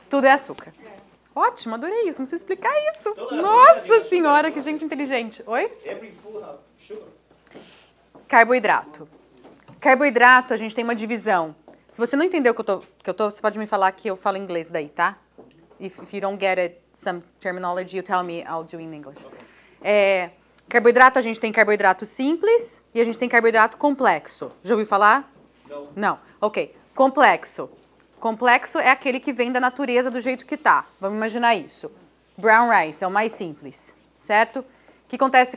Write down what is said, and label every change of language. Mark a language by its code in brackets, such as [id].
[pt] Tudo é açúcar. Ótimo, adorei isso. Não precisa explicar isso. Nossa senhora, que gente inteligente. Oi? [en] Every food have sugar. [pt] Carboidrato. Carboidrato, a gente tem uma divisão. Se você não entendeu o que eu tô, você pode me falar que eu falo inglês daí, tá? [en] If you don't get it, some terminology, you tell me, I'll do in English. [pt] Carboidrato, a gente tem carboidrato simples e a gente tem carboidrato complexo. Já ouviu falar? Não. Não. Ok. Complexo. Complexo é aquele que vem da natureza do jeito que tá. Vamos imaginar isso. Brown rice é o mais simples, certo? O que acontece?